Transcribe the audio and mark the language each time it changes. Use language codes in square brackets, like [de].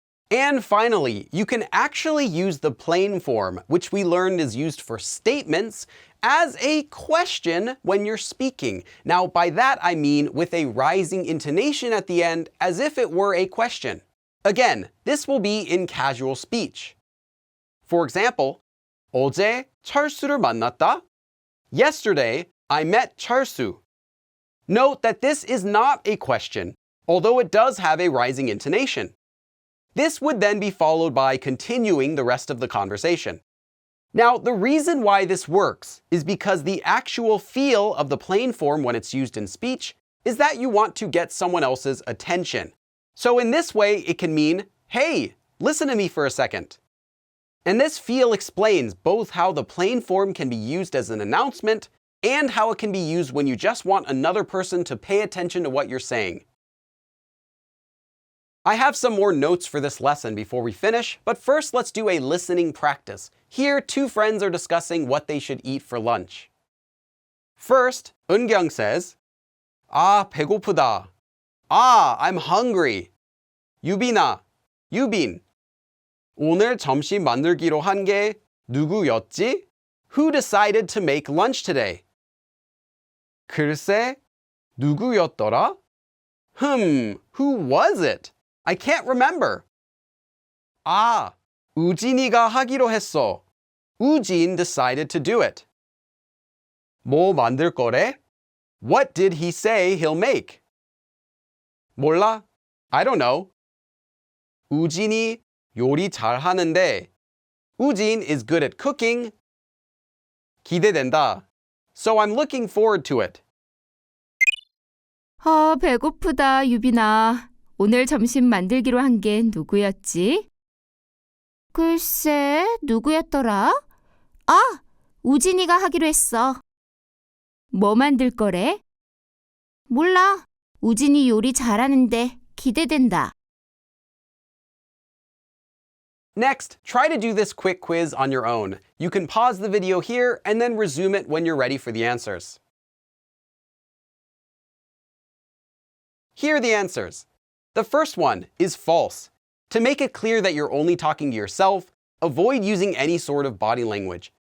[en] And finally, you can actually use the plain form, which we learned is used for statements, as a question when you're speaking. Now, by that I mean with a rising intonation at the end, as if it were a question. Again, this will be in casual speech. For example, [ko] 어제 철수를 만났다? [en] Yesterday, I met 철수. Note that this is not a question, although it does have a rising intonation. This would then be followed by continuing the rest of the conversation. Now, the reason why this works is because the actual feel of the plain form when it's used in speech is that you want to get someone else's attention. So in this way, it can mean, hey, listen to me for a second. And this feel explains both how the plain form can be used as an announcement and how it can be used when you just want another person to pay attention to what you're saying. I have some more notes for this lesson before we finish, but first let's do a listening practice. Here, two friends are discussing what they should eat for lunch. First, 은경 says, [ko] 아, 배고프다. [en] Ah, I'm hungry. 유빈아, 유빈. [ko] 오늘 점심 만들기로 한 게 누구였지? [en] Who decided to make lunch today? [ko] 글쎄, 누구였더라? [en] Who was it? I can't remember. [ko] 아, 우진이가 하기로 했어. [en] 우진 decided to do it. [ko] 뭐 만들 거래? [en] What did he say he'll make? [ko] 몰라. [en] I don't know. [ko] 우진이 요리 잘하는데. [en] 우진 is good at cooking. [ko] 기대된다. [en] So I'm looking forward to it. [ko] 아, 배고프다, 유빈아. 오늘 점심 만들기로 한 게 누구였지? 글쎄, 누구였더라? 아, 우진이가 하기로 했어. 뭐 만들 거래? 몰라. 우진이 요리 잘하는데 기대된다. [en] Next, try to do this quick quiz on your own. You can pause the video here and then resume it when you're ready for the answers. Here are the answers. The first one is false. To make it clear that you're only talking to yourself, avoid using any sort of body language.